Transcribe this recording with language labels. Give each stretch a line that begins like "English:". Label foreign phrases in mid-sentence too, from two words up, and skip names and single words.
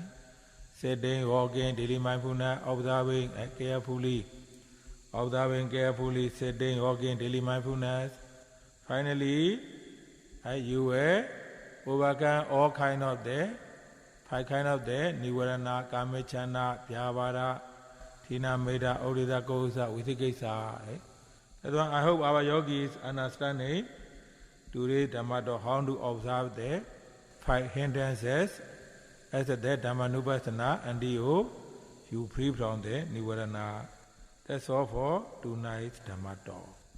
English: Sitting, walking, daily mindfulness, observing carefully, sitting, walking, daily mindfulness. Finally, you will overcome all kind of the 5 kind of the nivarana,
Pali: kamechana, vyavara, thina, meda, odita, kosa, vitikesa.
English: Right? That's why I hope our yogis understanding today Dhamma how to observe the 5 hindrances as the Dhammanupasana and you free from the nivarana. That's all for tonight's Dhamma talk.